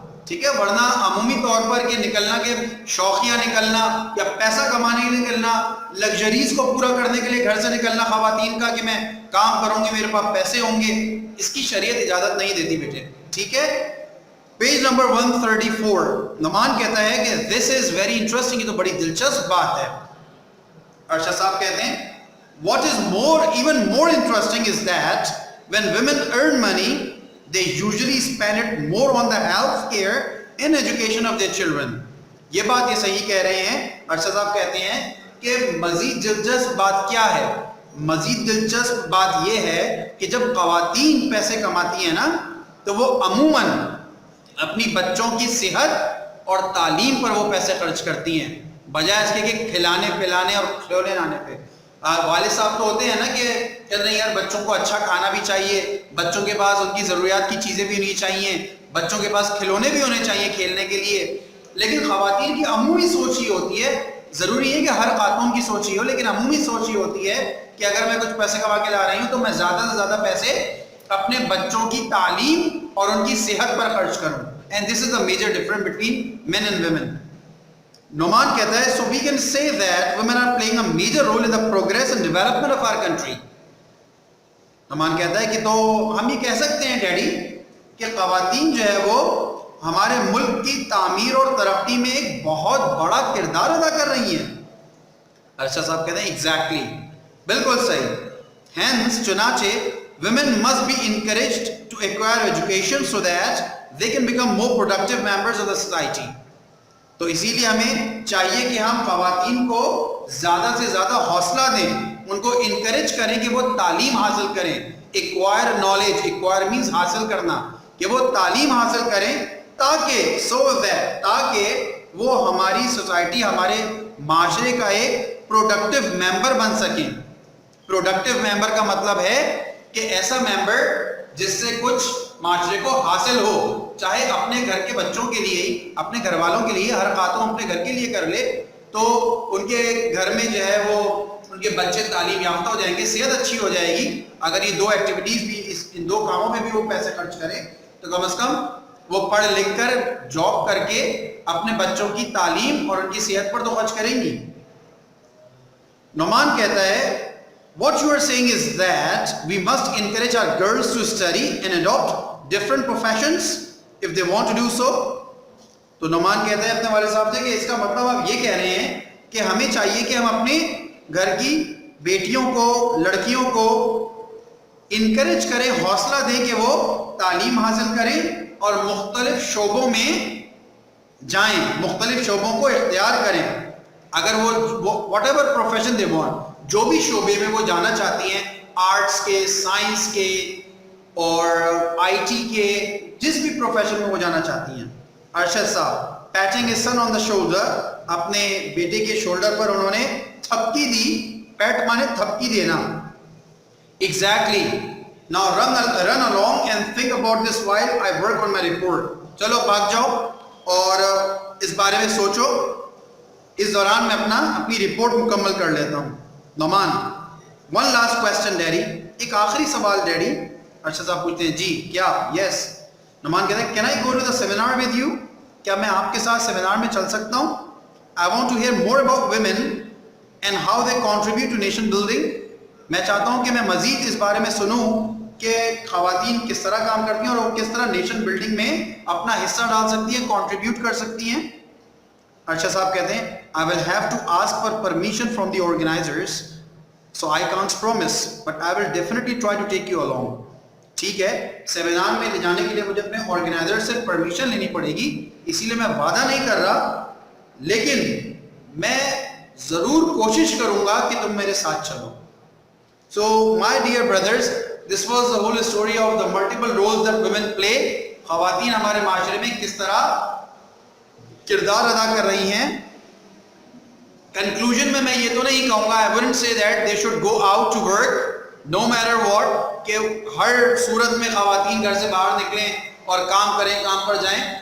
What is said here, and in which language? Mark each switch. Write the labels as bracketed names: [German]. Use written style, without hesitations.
[Urdu] ٹھیک ہے, ورنہ عمومی طور پر کہ نکلنا, کہ شوقیہ نکلنا یا پیسہ کمانے کے لیے نکلنا, لگژریز کو پورا کرنے کے لیے گھر سے نکلنا خواتین کا, کہ میں کام کروں گی میرے پاس پیسے ہوں گے, اس کی شریعت اجازت نہیں دیتی بیٹے. ٹھیک ہے, پیج نمبر 134. نعمان کہتا ہے کہ [English] this is very interesting, [Urdu] یہ تو بڑی دلچسپ بات ہے. ارشد صاحب کہتے ہیں [English] what is even more interesting is that when women earn money they usually spend it more on the health care and education of their children. [Urdu] یہ بات یہ صحیح کہہ رہے ہیں. ارشد صاحب کہتے ہیں کہ مزید دلچسپ بات کیا ہے؟ مزید دلچسپ بات یہ ہے کہ جب خواتین پیسے کماتی ہیں نا تو وہ عموماً اپنی بچوں کی صحت اور تعلیم پر وہ پیسے خرچ کرتی ہیں, بجائے اس کے کہ کھلانے پلانے اور کھلونے لانے پہ. والد صاحب تو ہوتے ہیں نا کہ نہیں یار بچوں کو اچھا کھانا بھی چاہیے, بچوں کے پاس ان کی ضروریات کی چیزیں بھی ہونی چاہیے, بچوں کے پاس کھلونے بھی ہونے چاہیے کھیلنے کے لیے. لیکن خواتین کی عمومی سوچ یہ ہوتی ہے, ضروری ہے کہ ہر خاتون کی سوچ ہی ہو, لیکن عمومی سوچ یہ ہوتی ہے کہ اگر میں کچھ پیسے کما کے لا رہی ہوں تو میں زیادہ سے زیادہ پیسے اپنے بچوں کی تعلیم اور ان کی صحت پر خرچ کروں. [English] And this is the major difference between men and women. [Urdu] Noman کہتا ہے [English] so we can say that women are playing a major role in the progress and development of our country. [Urdu] Noman کہتا ہے کہ تو ہم یہ کہہ سکتے ہیں ڈیڈی کہ خواتین جو ہے وہ ہمارے ملک کی تعمیر اور ترقی میں ایک بہت بڑا کردار ادا کر رہی ہیں. ارشد صاحب کہتے ہیں ایگزیکٹلی, بالکل صحیح. [English] Hence چنانچہ women must be encouraged to acquire education so that they can become more productive members of the society. [Urdu] تو اسی لیے ہمیں چاہیے کہ ہم خواتین کو زیادہ سے زیادہ حوصلہ دیں, ان کو انکریج کریں کہ وہ تعلیم حاصل کریں. [English] acquire knowledge, acquire means [Urdu] حاصل کرنا, کہ وہ تعلیم حاصل کریں تاکہ تاکہ وہ ہماری سوسائٹی, ہمارے معاشرے کا ایک پروڈکٹیو ممبر بن سکیں. پروڈکٹیو ممبر کا مطلب ہے کہ ایسا ممبر جس سے کچھ معاشرے کو حاصل ہو, چاہے اپنے گھر کے بچوں کے لیے ہی, اپنے گھر والوں کے لیے, ہر خاتون اپنے گھر کے لیے کر لے تو ان کے گھر میں جو ہے وہ ان کے بچے تعلیم یافتہ ہو جائیں گے, صحت اچھی ہو جائے گی. اگر یہ دو ایکٹیویٹیز بھی, ان دو کاموں میں بھی وہ پیسے خرچ کریں تو کم از کم وہ پڑھ لکھ کر جاب کر کے اپنے بچوں کی تعلیم اور ان کی صحت پر تو خرچ کریں گی. نعمان کہتا ہے [English] what you are saying is that we must encourage our girls to study and adopt different professions if they want to do so. [Urdu] تو نعمان کہتا ہے اپنے والد صاحب سے کہ اس کا مطلب آپ یہ کہہ رہے ہیں کہ ہمیں چاہیے کہ ہم اپنے گھر کی بیٹیوں کو, لڑکیوں کو انکریج کریں, حوصلہ دیں کہ وہ تعلیم حاصل کریں اور مختلف شعبوں میں جائیں, مختلف شعبوں کو اختیار کریں. اگر وہ [English] whatever profession they want, [Urdu] جو بھی شعبے میں وہ جانا چاہتی ہیں, آرٹس کے, سائنس کے اور آئی ٹی کے, جس بھی پروفیشن میں وہ جانا چاہتی ہیں. ارشد صاحب [English] patting his son on the shoulder, [Urdu] اپنے بیٹے کے شولڈر پر انہوں نے تھپکی دی. پیٹ مانے تھپکی دینا. [English] Exactly. Now run along and think about this while I work on my report. [Urdu] چلو بھاگ جاؤ اور اس بارے میں سوچو, اس دوران میں اپنی رپورٹ مکمل کر لیتا ہوں. Noman [English] one last question [Urdu] daddy, ایک آخری سوال ڈیڈی. ارشد صاحب پوچھتے ہیں جی کیا. یس. نعمان کہتے ہیں [English] can I go to the seminar with you, [Urdu] کیا میں آپ کے ساتھ سیمینار میں چل سکتا ہوں. [English] I want to hear more about women and how they contribute to nation building. [Urdu] میں چاہتا ہوں کہ میں مزید اس بارے میں سنوں کہ خواتین کس طرح کام کرتی ہیں اور وہ کس طرح نیشن بلڈنگ میں اپنا حصہ ڈال سکتی ہیں, کنٹریبیوٹ کر سکتی ہیں. ارشد صاحب کہتے ہیں [English] I will have to ask for permission from the organizers, so I can't promise, but I will definitely try to take you along. [Urdu] ٹھیک ہے, سیمینار میں لے جانے کے لیے مجھے اپنے آرگنائزر سے پرمیشن لینی پڑے گی, اسی لیے میں وعدہ نہیں کر رہا, لیکن میں ضرور کوشش کروں گا کہ تم میرے ساتھ چلو. [English] So my dear brothers, this was the whole story of the multiple roles that women play. [Urdu] خواتین ہمارے معاشرے میں کس طرح کردار ادا کر رہی ہیں. کنکلوژن میں یہ تو نہیں کہوں گا, [English] I wouldn't say that they should go out to work no matter what, [Urdu] کہ ہر صورت میں خواتین گھر سے باہر نکلیں اور کام کریں, کام پر جائیں.